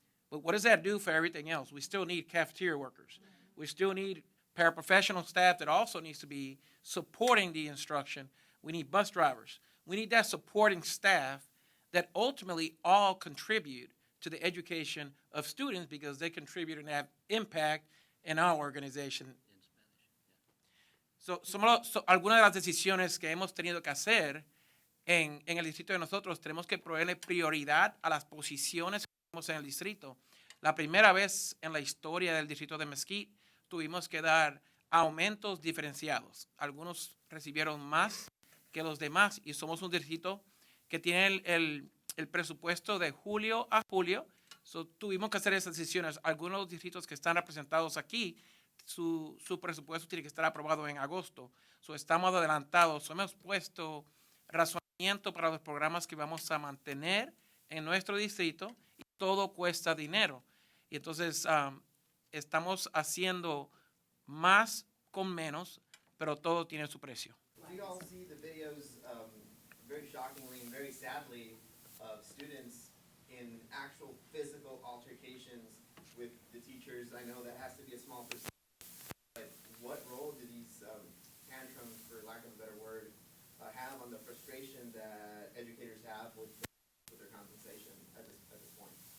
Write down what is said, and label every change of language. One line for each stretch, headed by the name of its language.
English: But what does that do for everything else? We still need cafeteria workers. We still need paraprofessional staff that also needs to be supporting the instruction. We need bus drivers. We need that supporting staff that ultimately all contribute to the education of students because they contribute and have impact in our organization.
Spanish: So algunas de las decisiones que hemos tenido que hacer en el distrito de nosotros, tenemos que proveerle prioridad a las posiciones que tenemos en el distrito. La primera vez en la historia del distrito de Mesquite tuvimos que dar aumentos diferenciados. Algunos recibieron más que los demás y somos un distrito que tiene el presupuesto de julio a julio. So, tuvimos que hacer esas decisiones. Algunos de los distritos que están representados aquí, su presupuesto tiene que estar aprobado en agosto. So, estamos adelantados. So, hemos puesto razonamiento para los programas que vamos a mantener en nuestro distrito y todo cuesta dinero. Y entonces estamos haciendo más con menos, pero todo tiene su precio.
English: We all see the videos, very shockingly and very sadly, of students in actual physical altercations with the teachers. I know that has to be a small percentage, but what role do these tantrums, for lack of a better word, have on the frustration that educators have with their compensation at this point?